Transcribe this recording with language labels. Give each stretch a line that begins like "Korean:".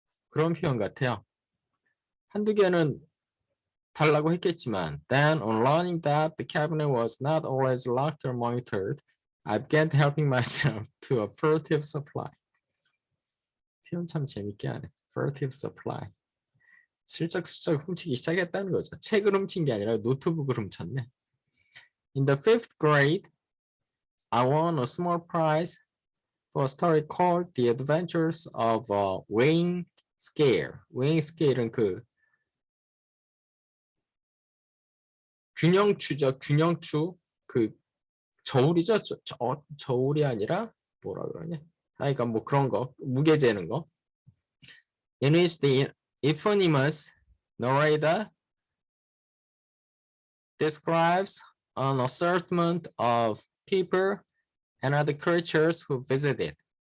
Korean: 그런 표현 같아요. 한두 개는 달라고 했겠지만,
English: then on learning that the cabinet was not always locked or monitored, I began helping myself to a furtive supply.
Korean: 표현 참 재밌게 하네.
English: furtive supply.
Korean: 슬쩍슬쩍 훔치기 시작했다는 거죠. 책을 훔친 게 아니라 노트북을 훔쳤네.
English: In the 5th grade, I won a small prize for a story called The Adventures of Wayne Scale.
Korean: Wayne Scale은 그 균형추죠. 균형추. 그 저울이죠. 저울이 아니라 뭐라 그러냐. 그러니까 뭐 그런 거. 무게 재는 거.
English: In which the eponymous narrator describes an assortment of people and other creatures who visit it.